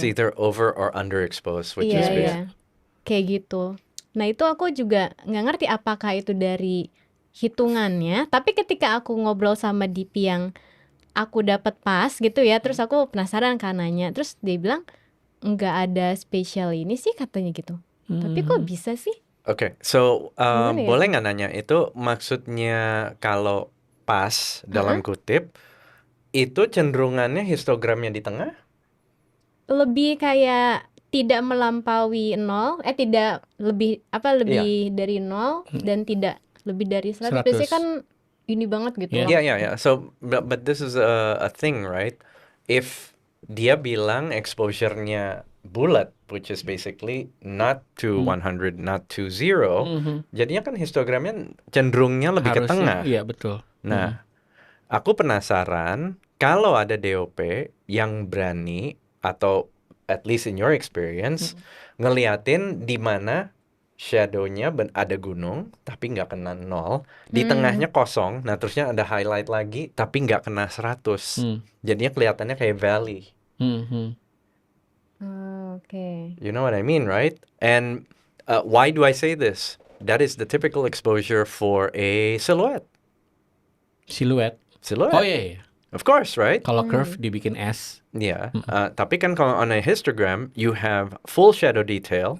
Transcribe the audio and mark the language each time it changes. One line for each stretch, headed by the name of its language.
English: it's either over or underexposed, which is basic.
Indonesian: Iya, kayak gitu. Nah itu aku juga nggak ngerti apakah itu dari hitungannya. Tapi ketika aku ngobrol sama DP yang aku dapat pas gitu ya, terus aku penasaran kan nanya, terus dia bilang nggak ada spesial ini sih katanya gitu. Tapi kok bisa sih?
English: Oke, so
Indonesian: Gimana ya? boleh nggak nanya itu maksudnya kalau pas dalam kutip itu cenderungannya histogramnya di tengah? Lebih kayak tidak melampaui 0, tidak lebih dari 0 dan tidak lebih dari 100. Biasanya kan ini banget gitu loh.
English: Yeah. So but this is a thing, right?
Indonesian: If dia bilang exposure-nya bulat,
English: which is basically not to 100, not to 0,
Indonesian: jadinya kan histogramnya cenderungnya lebih ke tengah. Iya, betul. Nah, aku penasaran kalau ada DOP yang berani atau
English: at least in your experience
Indonesian: ngeliatin di mana shadow-nya ada gunung tapi nggak kena 0, di tengahnya kosong, nah terusnya ada highlight lagi tapi nggak kena 100. Jadinya kelihatannya kayak valley. Oke.
English: You know what I mean, right? And why do I say this? That is the typical exposure for a silhouette. Silhouette. Silhouette.
Indonesian: Oh iya.
English: Of course, right?
Indonesian: Kalau curve dibikin S.
English: Yeah.
Indonesian: Tapi kan kalau
English: on a histogram, you have full shadow detail.